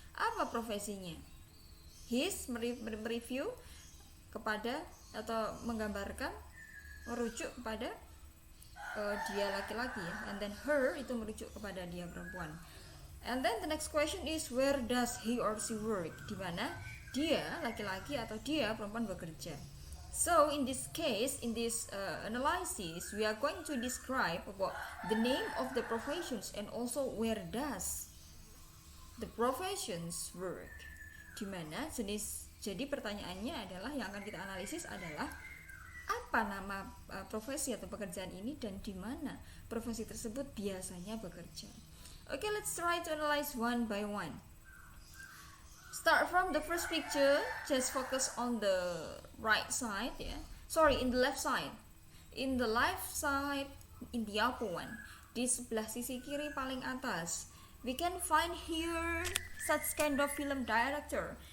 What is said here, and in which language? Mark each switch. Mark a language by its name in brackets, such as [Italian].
[Indonesian] Apa profesinya? His mereview kepada atau menggambarkan, merujuk kepada dia laki-laki, ya, [English] and then [Indonesian] her itu merujuk kepada dia perempuan. [English] And then the next question is where does he or she work? [Indonesian] Di mana dia laki-laki atau dia perempuan bekerja. [English] So in this case, in this analysis, we are going to describe about the name of the professions and also where does the professions work. [Indonesian] Di mana jenis, jadi pertanyaannya adalah yang akan kita analisis adalah apa nama profesi atau pekerjaan ini dan di mana profesi tersebut biasanya bekerja. [English] Okay, let's try to analyze one by one. Start from the first picture, just focus on the right side, yeah. Sorry, in the left side. In the left side, in the upper one. [Indonesian] Di sebelah sisi kiri paling atas. [English] We can find here such kind of film director.